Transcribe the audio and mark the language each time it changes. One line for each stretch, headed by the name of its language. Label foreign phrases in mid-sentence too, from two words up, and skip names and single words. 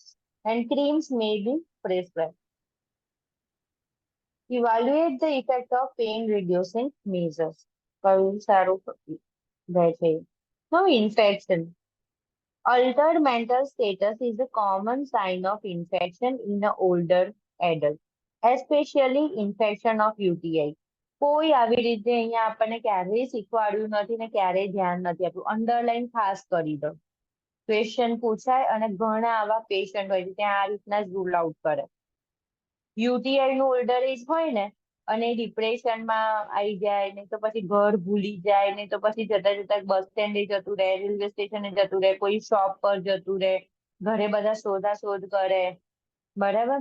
English: And creams may be prescribed. Evaluate the effect of pain reducing measures.
Gujarati: કયું સારું રહે છે?
English: Now, infection. Altered mental status is a common sign of infection in an older adult, especially infection of UTI.
Gujarati: કોઈ આવી રીતે અહીંયા આપણને ક્યારેય શીખવાડ્યું નથી ને ક્યારેય ધ્યાન નથી આપ્યું. અંડરલાઈન ખાસ કરી દો. ક્વેશ્ચન પૂછાય અને ઘણા આવા પેશન્ટ હોય છે ત્યાં આ રીતના જ
English: rule out
Gujarati: કરે. યુટીઆઈ નું
English: older age
Gujarati: હોય ને અને ડિપ્રેશનમાં આવી જાય, નહીં તો પછી ઘર ભૂલી જાય, નહીં તો પછી જતા જતા બસ સ્ટેન્ડે જતું રહે, રેલવે સ્ટેશને જતું રહે, કોઈ શોપ પર જતું રહે, ઘરે બધા શોધાશોધ કરે, બરાબર.